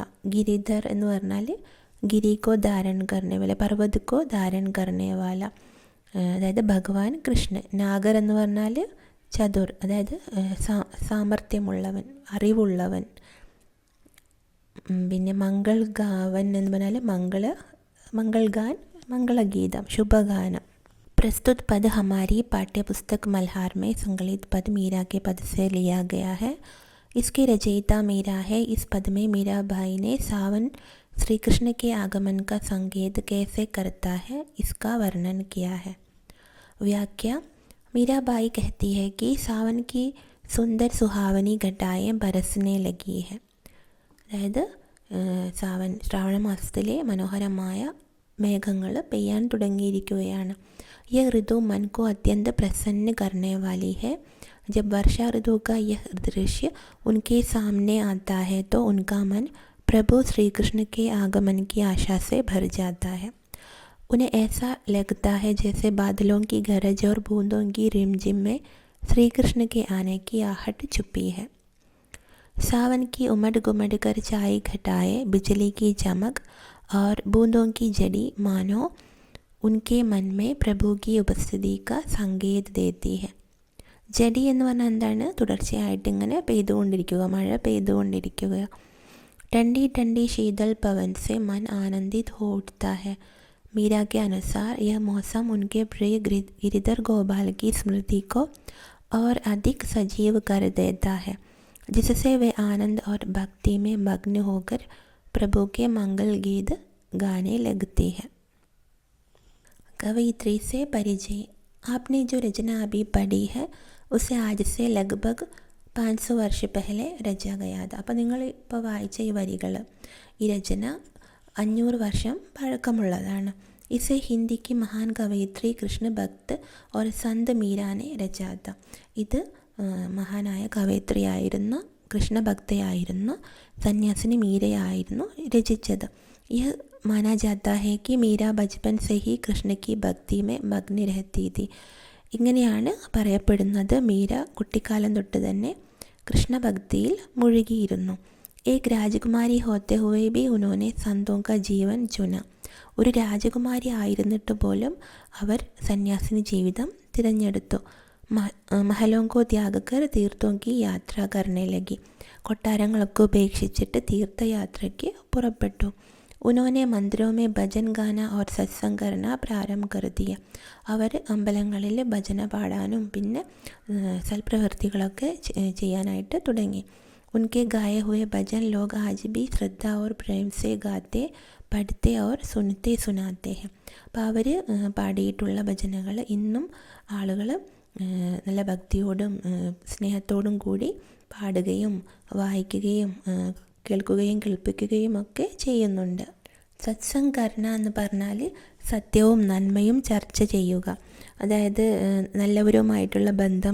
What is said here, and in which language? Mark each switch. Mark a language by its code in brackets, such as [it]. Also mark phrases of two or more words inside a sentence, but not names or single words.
[ml] ഗിരിധർ എന്ന് പറഞ്ഞാൽ [hi] गिरि को धारण करने वाला, पर्वत को धारण करने वाला, [ml] അതായത് ഭഗവാൻ കൃഷ്ണൻ. നാഗർ എന്ന് പറഞ്ഞാൽ ചതുർ, അതായത് സാമർഥ്യമുള്ളവൻ, അറിവുള്ളവൻ. പിന്നെ [hi] मंगल गावन [ml] എന്ന് പറഞ്ഞാൽ മംഗൾഗാൻ, മംഗളഗീതം, ശുഭഗാനം. [hi] प्रस्तुत पद हमारी पाठ्य पुस्तक मल्हार में संकलित पद मीरा के पद से लिया गया है. इसके रचयिता मीरा है. इस पद में मीरा भाई ने सावन श्री कृष्ण के आगमन का संकेत कैसे करता है इसका वर्णन किया है. व्याख्या. मीरा बाई कहती है कि सावन की सुंदर सुहावनी घटाएं बरसने लगी है, [ml] അതായത് സാവൻ ശ്രാവണ മാസത്തിലെ മനോഹരമായ മേഘങ്ങൾ പെയ്യാൻ തുടങ്ങിയിരിക്കുകയാണ്. [hi] यह ऋतु मन को अत्यंत प्रसन्न करने वाली है. जब वर्षा ऋतु का यह दृश्य उनके सामने आता है तो उनका मन प्रभु श्री कृष्ण के आगमन की आशा से भर जाता है. उन्हें ऐसा लगता है जैसे बादलों की गरज और बूंदों की रिमझिम में श्री कृष्ण के आने की आहट छुपी है. सावन की उमड़ गुमड़ कर छाई घटाएं, बिजली की चमक और बूंदों की जड़ी मानो उनके मन में प्रभु की उपस्थिति का संकेत देती है. [ml] ജഡി എന്ന് പറഞ്ഞാൽ എന്താണ്? തുടർച്ചയായിട്ട് ഇങ്ങനെ പെയ്തുകൊണ്ടിരിക്കുക, മഴ പെയ്തുകൊണ്ടിരിക്കുക. [hi] ठंडी ठंडी शीतल पवन से मन आनंदित हो उठता है. मीरा के अनुसार यह मौसम उनके प्रिय गिरिधर गोपाल की स्मृति को और अधिक सजीव कर देता है, जिससे वे आनंद और भक्ति में मग्न होकर प्रभु के मंगल गीत गाने लगती है. कवयित्री से परिचय. आपने जो रचना अभी पढ़ी है उसे आज से लगभग 500 वर्ष पहले रचा गया था. [ml] അപ്പോൾ നിങ്ങൾ ഇപ്പോൾ വായിച്ച ഈ വരികൾ, ഈ രചന 500 വർഷം പഴക്കമുള്ളതാണ്. [hi] इसे हिंदी की महान कवयित्री कृष्ण भक्त और संत मीरा ने रचा था. [ml] ഇത് മഹാനായ കവയിത്രിയായിരുന്ന കൃഷ്ണഭക്തയായിരുന്ന സന്യാസിനി മീരയായിരുന്നു രചിച്ചത്. [hi] यह माना जाता है कि मीरा बचपन से ही कृष्ण की भक्ति में मग्न रहती थी. [ml] ഇങ്ങനെയാണ് പറയപ്പെടുന്നത്. മീര കുട്ടിക്കാലം തൊട്ട് തന്നെ കൃഷ്ണഭക്തിയിൽ മുഴുകിയിരുന്നു. [hi] एक राजकुमारी होते हुए भी उन्होंने संतों का जीवन चुना. [ml] ഒരു രാജകുമാരി ആയിരുന്നിട്ട് പോലും അവർ സന്യാസിനി ജീവിതം തിരഞ്ഞെടുത്തു. [hi] महलों को त्याग कर तीर्थों की यात्रा करने लगी. [ml] കൊട്ടാരങ്ങളൊക്കെ ഉപേക്ഷിച്ചിട്ട് തീർത്ഥയാത്രയ്ക്ക് പുറപ്പെട്ടു. [hi] उन्होंने मंदिरों में भजन गाना और सत्संग करना प्रारंभ कर दिया. [ml] അവർ അമ്പലങ്ങളിൽ ഭജന പാടാനും പിന്നെ സൽപ്രവൃത്തികളൊക്കെ ചെയ്യാനായിട്ട് തുടങ്ങി. [hi] उनके गाए हुए भजन लोग आज भी श्रद्धा और प्रेम से गाते, പഠിത്തെ और सुनते सुनाते हैं. [ml] അപ്പോൾ അവർ പാടിയിട്ടുള്ള ഭജനകൾ ഇന്നും ആളുകൾ നല്ല ഭക്തിയോടും സ്നേഹത്തോടും കൂടി പാടുകയും വായിക്കുകയും കേൾക്കുകയും കേൾപ്പിക്കുകയും ഒക്കെ ചെയ്യുന്നുണ്ട്. [hi] सत्संग करना [ml] എന്ന് പറഞ്ഞാൽ സത്യവും നന്മയും ചർച്ച ചെയ്യുക, അതായത് നല്ലവരുമായിട്ടുള്ള ബന്ധം.